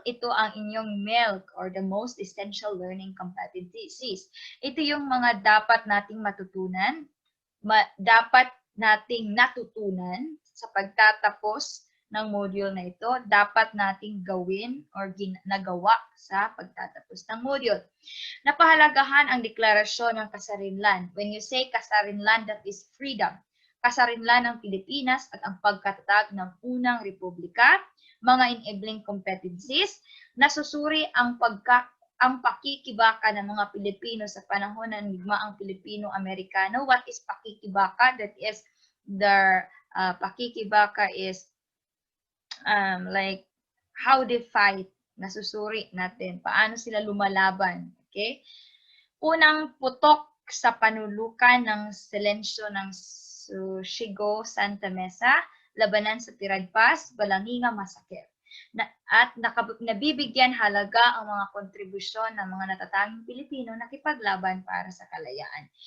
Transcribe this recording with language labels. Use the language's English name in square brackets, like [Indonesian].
[Filipino] Ito ang inyong milk [English] or the most essential learning competencies. [Filipino] Ito yung mga dapat nating matutunan, dapat nating natutunan sa pagtatapos ng module na ito, dapat nating gawin or nagawa sa pagtatapos ng module. Napahalagahan ang deklarasyon ng kasarinlan. [English] When you say kasarinlan, that is freedom. Kasarinlan ng Pilipinas at ang pagkatatag ng unang republika, mga enabling competencies, nasusuri ang pakikibaka ng mga Pilipino sa panahon ng digmaang Pilipino-Amerikano. What is pakikibaka? That is pakikibaka is like how they fight. [Filipino] Nasusuri natin paano sila lumalaban. Okay? Unang putok sa panulukan ng Silensyo ng Sigo Santa Mesa, labanan sa Tiradpas, Balanginga Massacre. At nabibigyan halaga ang mga kontribusyon ng mga natatanging Pilipino na nakipaglaban para sa kalayaan.